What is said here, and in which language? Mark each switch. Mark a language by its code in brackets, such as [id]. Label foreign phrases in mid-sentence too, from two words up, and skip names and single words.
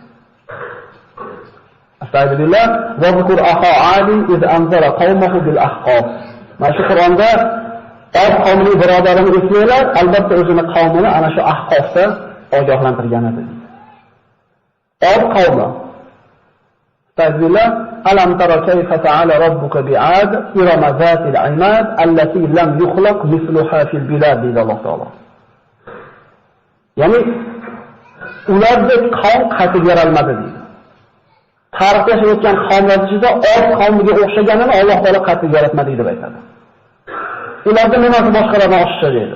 [ar] أستغفر الله واذكر أخا عاد إذ أنذر قومه بالأحقاف. [uz] Mana shu Qur'onda Od qavmining birodarini eslanglar, albatta o'zini qavmini ana shu ahqofda ogohlantirgan edi. [ar] Od qavmi. أستغفر الله ألم تر كيف تعالى ربك بعاد إرم ذات العماد التي لم يخلق مثلها في البلاد [uz] deydi Alloh taolo. Ya'ni ularda qavm qaytib yaralmadi deydi. Tarixda yashayotgan qavmlar ichida Od qavmiga o'xshaganini Alloh taolo qaytib yaratmadi deb aytadi. Ularda nimasi boshqalardan oshiqcha deydi.